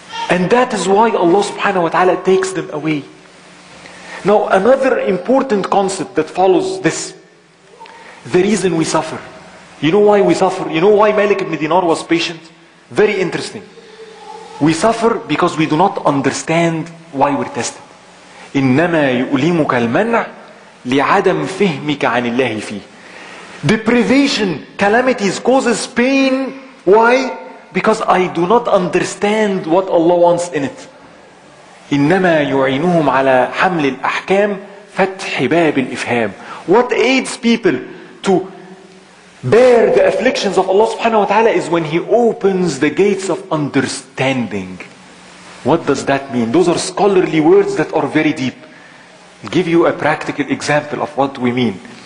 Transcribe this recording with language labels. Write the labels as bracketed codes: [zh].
[en] And that is why Allah subhanahu wa ta'ala takes them away. Now another important concept that follows this. The reason we suffer. You know why we suffer? You know why Malik ibn Dinar was patient? Very interesting. We suffer because we do not understand why we're tested. [ar] إنما يؤلمك المنع لعدم فهمك عن الله فيه. [en] Deprivation, calamities causes pain. Why? Because I do not understand what Allah wants in it. [ar] إنما يعينهم على حمل الأحكام فتح باب الإفهام. [en] What aids people to bear the afflictions of Allah subhanahu wa ta'ala is when He opens the gates of understanding. What does that mean? Those are scholarly words that are very deep. I'll give you a practical example of what we mean.